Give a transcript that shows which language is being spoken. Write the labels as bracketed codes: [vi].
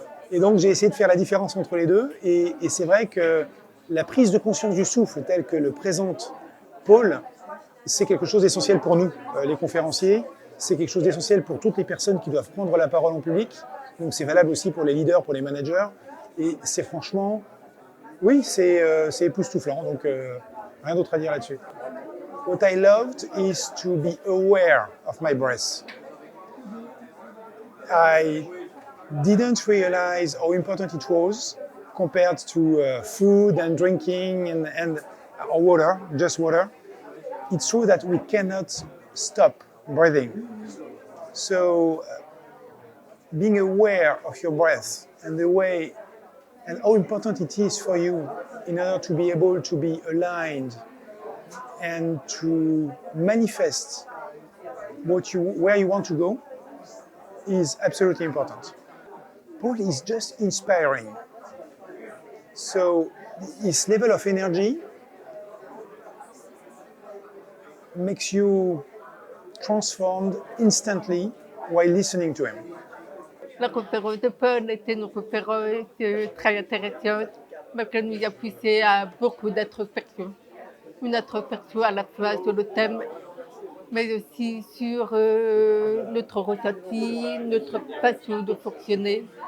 [fr] Et donc j'ai essayé de faire la différence entre les deux. Et c'est vrai que la prise de conscience du souffle telle que le présente Paul c'est quelque chose d'essentiel pour nous, les conférenciers. C'est quelque chose d'essentiel pour toutes les personnes qui doivent prendre la parole en public. Donc c'est valable aussi pour les leaders, pour les managers. Et c'est franchement, oui, c'est époustouflant. Donc rien d'autre à dire là-dessus. [en] What I loved is to be aware of my breath. I didn't realize how important it was compared to food and drinking and or water, just water. It's true that we cannot stop breathing. So being aware of your breath and the way and how important it is for you in order to be able to be aligned and to manifest where you want to go is absolutely important. Paul is just inspiring. So his level of energy makes you transformed instantly while listening to him. [fr] La conférence de Paul était une conférence très intéressante, mais qui nous a poussé à beaucoup d'introspection. Une introspection à la fois sur le thème, mais aussi sur notre ressenti, notre façon de fonctionner.